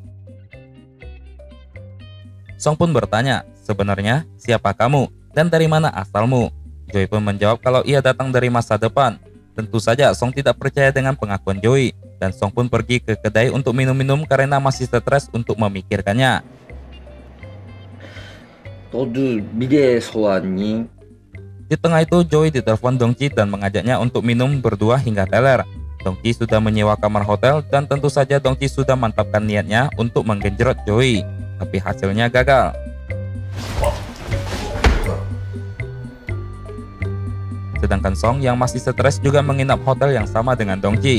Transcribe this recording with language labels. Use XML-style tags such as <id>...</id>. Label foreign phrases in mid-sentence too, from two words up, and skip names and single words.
<id>Song pun bertanya, "Sebenarnya siapa kamu dan dari mana asalmu?" Joey pun menjawab kalau ia datang dari masa depan. Tentu saja Song tidak percaya dengan pengakuan Joey dan Song pun pergi ke kedai untuk minum-minum karena masih stres untuk memikirkannya.</id> <ko>너도 미래에서 왔니?</ko> <id>Di tengah itu Joey ditelepon Dongji dan mengajaknya untuk minum berdua hingga teler. Dongji sudah menyewa kamar hotel dan tentu saja Dongji sudah mantapkan niatnya untuk menggenjot Joey, tapi hasilnya gagal. Sedangkan Song yang masih stres juga menginap hotel yang sama dengan Dongji.</id>